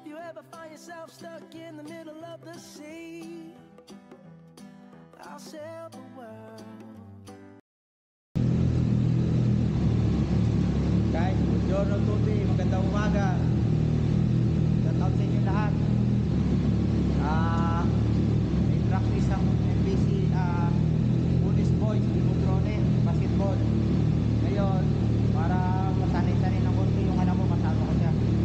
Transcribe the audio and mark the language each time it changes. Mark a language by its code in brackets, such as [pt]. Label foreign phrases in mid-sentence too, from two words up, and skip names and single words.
[en] ever find yourself stuck in the middle of the sea, I'll sail the world. Guys, [it] buongiorno tutti, [tl] magandang umaga. [en] Shout out [tl] sa inyo lahat. May practice ang MBC Police Boys, Limodrone, basketball. Ngayon, para masanay-sanay ng konti yung anak mo, kasama ko siya.